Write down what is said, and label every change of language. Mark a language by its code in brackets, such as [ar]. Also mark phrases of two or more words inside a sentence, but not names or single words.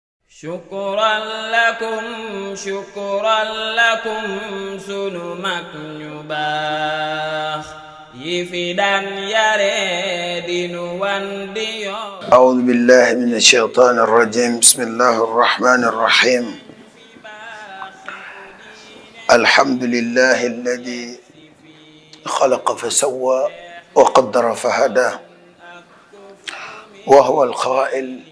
[ar] شكرا لكم [wo] sunu mag ñu baax yi fi daan yare dinu wan di yoon. [ar] أعوذ بالله من الشيطان الرجيم بسم الله الرحمن الرحيم الحمد لله الذي خلق فسوى وقدر فهدى وهو القائل